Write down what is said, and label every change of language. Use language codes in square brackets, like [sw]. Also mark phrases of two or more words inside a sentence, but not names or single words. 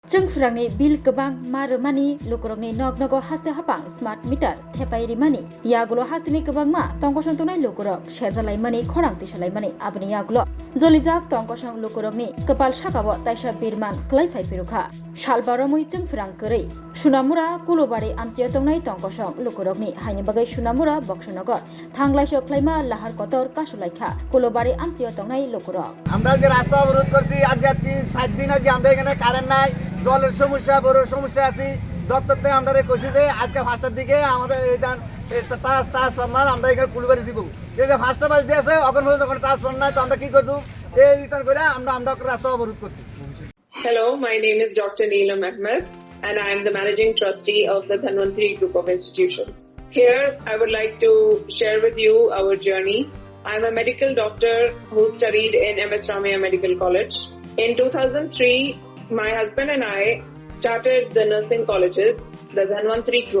[trp] Chwngpherangni bil kebang marumani Lukurogni nognogo haste hapang [en] smart meter [trp] thepai mani yagulo hastini kebang ma tongkosong tunai Lukurog sejalai mani khorang tisalai mani abni yagulo Jolijak tongkosong Lukurogni kepal sakabo taisa birman klaifai pirukha Salba Romwi Chwngpherang Kwrwi Sonamura kulobari amchia tongnai tongkosong Lukurogni haini bagai Sonamura Boxanagar thanglaiso klaima Lahar kotor Kasukha kulobari amchia tongnai Lukurog [bn] আমরা যে রাস্তা অবরোধ করছি আজকে 3-7 দিন আগে আমরা এখানে কারেন্ট নাই জলের সমস্যা বড় সমস্যা আছে দপ্তরতে আমরা কইছি যে আজকে 5টার দিকে আমাদের এইখান ট্রান্সফরমার আমরা এখানে কুলবাড়ি দিব এই যে 5টা বাজে আছে এখন পর্যন্ত কোনো ট্রান্সফরমার নাই তো আমরা কি করব এই ইতার করে আমরা রাস্তা অবরোধ করছি [en] Hello, my name is Dr. Neelam Ahmed and I am the Managing Trustee of the Dhanwantri Group of Institutions. Here, I would like to share with you our journey. I am a medical doctor who studied in MS Ramaiah Medical College. In 2003, my husband and I started the nursing colleges, the Dhanwantri Group.